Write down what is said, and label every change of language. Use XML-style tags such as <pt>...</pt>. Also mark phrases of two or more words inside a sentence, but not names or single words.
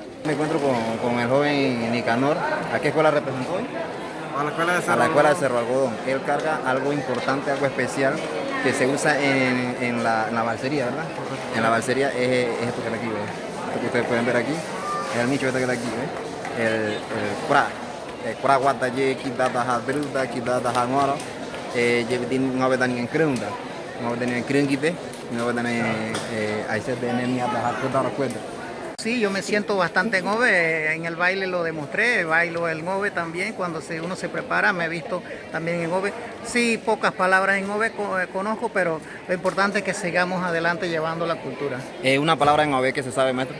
<es>Me encuentro con el joven Nicanor. ¿A qué escuela representó hoy? A la escuela de Cerro A la escuela de Cerro Algodón. Él carga algo importante, algo especial que se usa en la balsería, ¿verdad? En la balsería es esto que está aquí, ¿verdad? Esto que ustedes pueden ver aquí, es el nicho este que está aquí, ¿ves?</es> <gym>El kura guataye, kidata hadruda, kidata hanwara, llevidin ngavedani en krunda, ngavedani en krungite, ngavedani aise de nemia da hakuda recuerdo.</gym> <es>Sí, yo me siento bastante ngove, en el baile lo demostré, bailo el ngove también, cuando uno se prepara, me he visto también en ngove. Sí, pocas palabras en ngove conozco, pero lo importante es que sigamos adelante llevando la cultura. Una palabra en ngove que se sabe, maestro.</es>